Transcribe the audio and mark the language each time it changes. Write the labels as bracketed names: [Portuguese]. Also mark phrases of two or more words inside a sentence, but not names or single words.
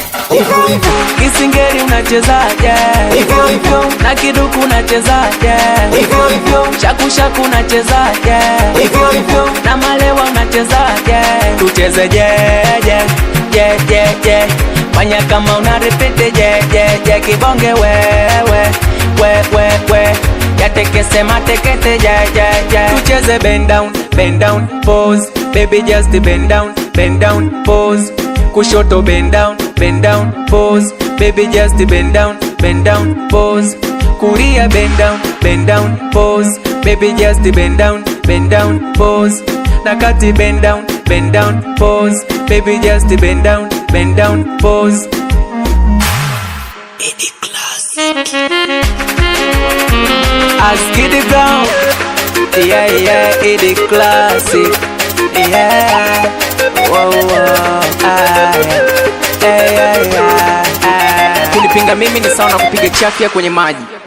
[Swahili] Hivyo hivyo. Kisingeli unachezaje? Hivyo hivyo. Na kiduku unachezaje? Hivyo hivyo. Shaku shaku unachezaje? Hivyo hivyo. Na malewa unachezaje? Tucheze je, je, je, je, je. Fanya kama una repeat, je, je, je. Kibonge wewe, we, we, we. Ya teke sema tekete, je, je, je. [English] Tucheze bend down, bend down, pose. Baby, just bend down, bend down, pose. Kushoto, bend down, bend down, pose. Baby, just bend down, bend down, pose. Kulia, bend down, bend down, pose. Baby, just bend down, bend down, pose. Na kati, bend down, bend down, pose. Baby, just bend down, bend down, pose. Idi Classic. As Giddy Brown. Yeah, yeah, Idi Classic. Yeah. Wow, wow. Ah, yeah. Yeah, yeah, yeah. Ah. [Swahili] Kunipinga mimi ni sawa na kupiga chafya kwenye maji.